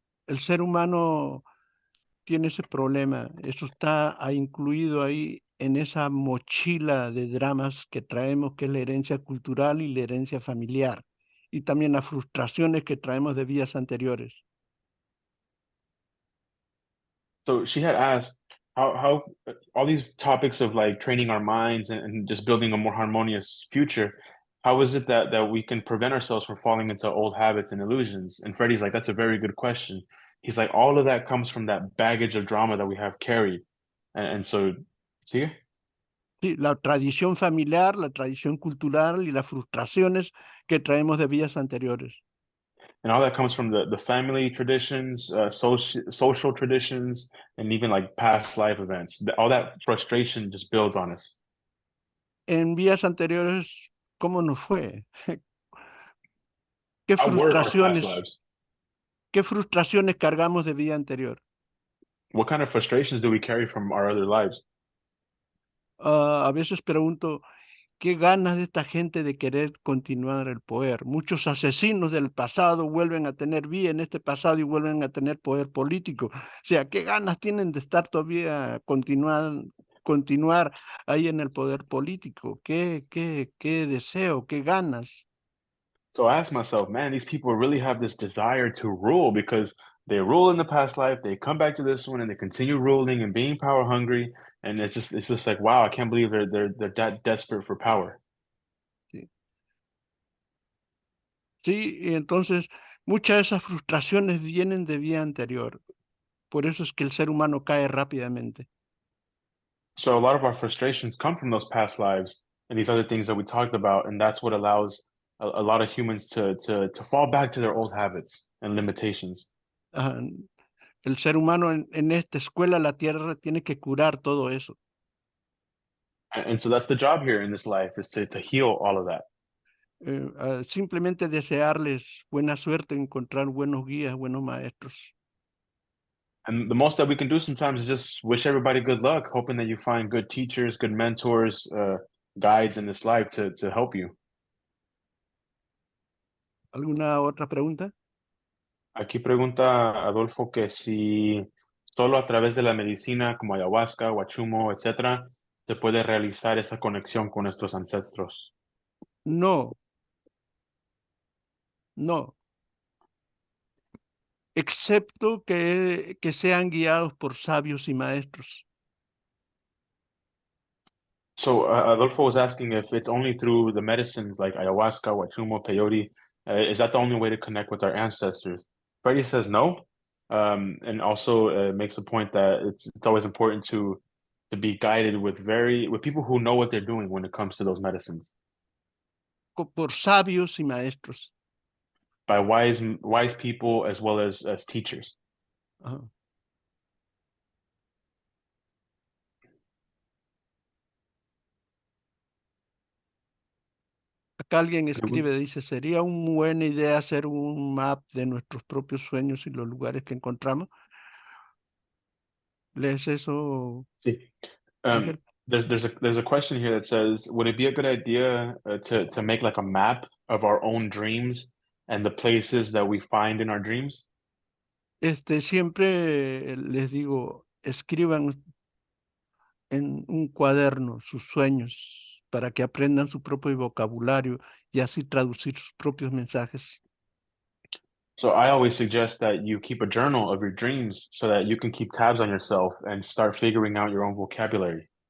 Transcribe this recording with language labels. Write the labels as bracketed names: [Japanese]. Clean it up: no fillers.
[Spanish] El ser humano tiene ese problema. Eso está incluido ahí en esa mochila de dramas que traemos, que es la herencia cultural y la herencia familiar, y también las frustraciones que traemos de vidas anteriores. So she had asked how all these topics of like training our minds and just building a more harmonious future, how is it that we can prevent ourselves from falling into old habits and illusions? And Freddie's like, that's a very good question. He's like, all of that comes from that baggage of drama that we have carried. [English] And so, [Spanish] ¿sigue? Sí, la tradición familiar, la tradición cultural y las frustraciones que traemos de vidas anteriores. [English] And all that comes from the family traditions, social traditions, and even like past life events. All that frustration just builds on us. [Spanish] En vidas anteriores, ¿cómo nos fue? ¿Qué [English] How were our past [Spanish] frustraciones, [English] lives? [Spanish] qué frustraciones cargamos de vida anterior? [English] What kind of frustrations do we carry from our other lives? [Spanish] A veces pregunto, ¿qué ganas de esta gente de querer continuar el poder? Muchos asesinos del pasado vuelven a tener vida en este pasado y vuelven a tener poder político. O sea, ¿qué ganas tienen de estar todavía, continuar ahí en el poder político? ¿Qué deseo, qué ganas? [English] So I ask myself, man, these people really have this desire to rule because they rule in the past life, they come back to this one and they continue ruling and being power hungry. And it's just like, wow, I can't believe they're that desperate for power. [Spanish] Sí, sí, y entonces muchas de esas frustraciones vienen de vida anterior. Por eso es que el ser humano cae rápidamente. [English] So a lot of our frustrations come from those past lives and these other things that we talked about, and that's what allows a lot of humans to fall back to their old habits and limitations. Ajá. [Spanish] El ser humano en esta escuela, la tierra, tiene que curar todo eso. [English] And so that's the job here in this life is to heal all of that. [Spanish] Simplemente desearles buena suerte, encontrar buenos guías, buenos maestros. [English] And the most that we can do sometimes is just wish everybody good luck, hoping that you find good teachers, good mentors, guides in this life to help you. [Spanish] ¿Alguna otra pregunta? Aquí pregunta Adolfo que si solo a través de la medicina como ayahuasca, huachumo, etcétera, se puede realizar esa conexión con nuestros ancestros. No. No. Excepto que sean guiados por sabios y maestros. [English] So Adolfo was asking if it's only through the medicines like ayahuasca, huachumo, peyote, Is that the only way to connect with our ancestors? Freddy says no, and also makes a point that it's always important to be guided with people who know what they're doing when it comes to those medicines. [Spanish] Por sabios y maestros. [English] By wise people as well as teachers. Ajá. [Spanish] Acá alguien escribe, dice, ¿sería una buena idea hacer un map de nuestros propios sueños y los lugares que encontramos? ¿Lees eso? Sí. [English] There's a question here that says, would it be a good idea to make like a map of our own dreams and the places that we find in our dreams? [Spanish] Siempre les digo, escriban en un cuaderno sus sueños para que aprendan su propio vocabulario y así traducir sus propios mensajes. [English] So I always suggest that you keep a journal of your dreams so that you can keep tabs on yourself and start figuring out your own vocabulary.